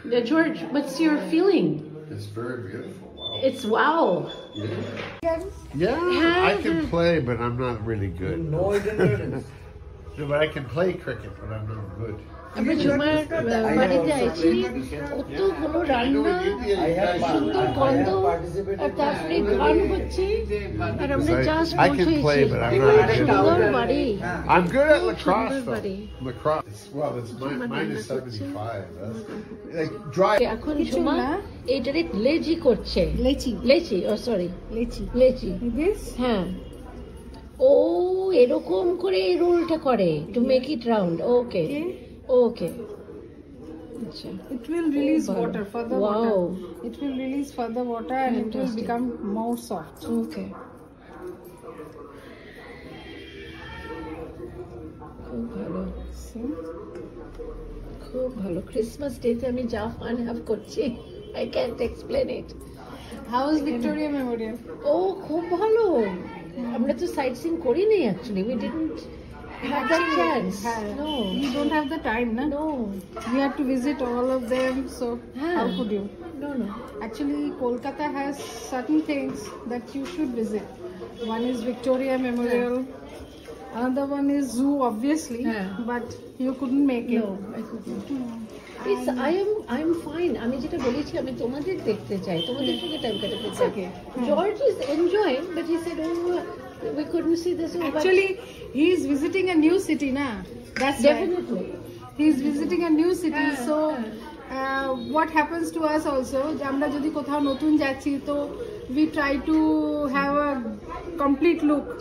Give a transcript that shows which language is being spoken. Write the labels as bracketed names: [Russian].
[English] George, what's your feeling? it's very beautiful. Wow. It's wow. Yeah, I can play, but I'm not really good. No, it didn't. No, but I can play cricket, but I'm not good. [Bangla] আমরা ঝুমার বাড়িতে আছি, কতগুলো রান্না, সুন্দর গন্ধ, আর তারপরে গান হচ্ছে, আর আমরা just [English] I can play, but I'm not good. [Bangla] সুন্দর বাড়ি। [English] I'm good at lacrosse, [Bangla] Sunder [English] though. buddy. Lacrosse. Well, it's minus 75. That's like dry. [Bangla] এখন ঝুমা এইটারে লেচি করছে। লেচি, ও সরি, লেচি। হ্যাঁ, ও এরকম করে এই রোলটা করে [English] To make it round. [Bangla] ওকে। আচ্ছা, [English] It will release Oh, water, further wow. water. It will release further water and it will Fantastic. become more soft. [Bangla] ওকে, খুব ভালো, [English] See? [Bangla] খুব ভালো। ক্রিসমাস ডেতে আমি যা ফান হ্যাভ করছি, [English] I can't explain it. How is Victoria Memorial? [Bangla] ও খুব ভালো। আমরা তো সাইট সিন করিনি actually, [English] We didn't have that chance. No, You don't have the time, na? No, You have to visit all of them, so how could you? No. Actually, Kolkata has certain things that you should visit. One is Victoria Memorial. Another one is zoo, obviously, Yeah. but you couldn't make it. No, I couldn't. I am fine. [Bangla] আমি যেটা বলেছি, আমি তোমাদের দেখতে চাই, তোমাদের সঙ্গে time কাটাতে চাই। [English] okay. George is enjoying, but he said, "Oh, we couldn't see this." Actually, he is visiting a new city, na? That's definitely. Right. He is visiting a new city, so what happens to us also? [Bangla] যে আমরা যদি কোথাও নতুন যাচ্ছি, তো [English] we try to have a complete look